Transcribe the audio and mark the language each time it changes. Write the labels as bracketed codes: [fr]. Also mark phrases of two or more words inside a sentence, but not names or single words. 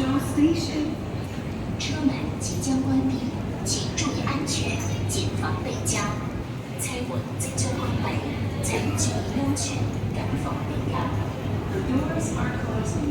[en] station. [zh] 车门即将关闭，请注意安全，谨防被夹。車門即將關閉，請注意安全，謹防被夾。 [en] The doors are closing.